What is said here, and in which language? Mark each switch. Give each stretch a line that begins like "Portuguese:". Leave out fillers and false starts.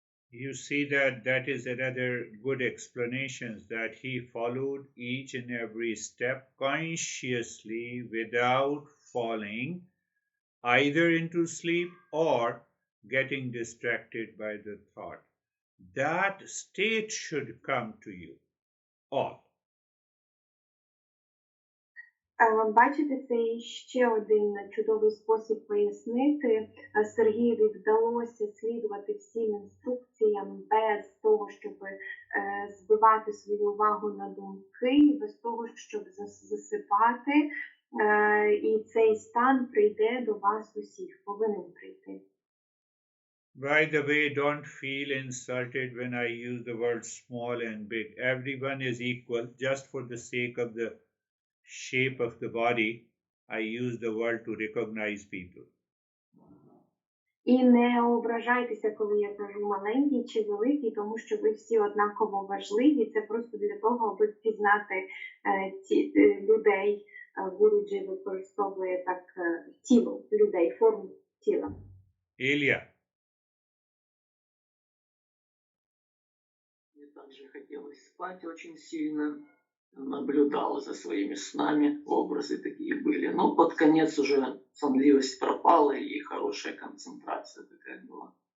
English: You see that is another good explanation, that he followed each and every step consciously without falling either into sleep or getting distracted by the thought. That state should come to you all.
Ukrainian: Бачите, це ще один чудовий спосіб пояснити. Сергієві вдалося слідувати всім інструкціям без того, щоб збивати свою увагу на думки, без того, щоб засипати. І цей стан прийде до вас усіх, повинен прийти. By the way, don't feel insulted when I use the word small and big. Everyone is equal. Just for the sake of the shape of the body, I use the word to recognize people. І не ображайтеся, коли я кажу маленький чи великий, тому що ви всі однаково важливі. Це просто для того, аби впізнати людей. Гуруджі використовує так тіло людей, форму тіла.
English: Ilya.
Russian: Мне также хотелось спать очень сильно. Наблюдал за своими снами, образы такие были. Но под конец уже сонливость пропала и хорошая концентрация такая была.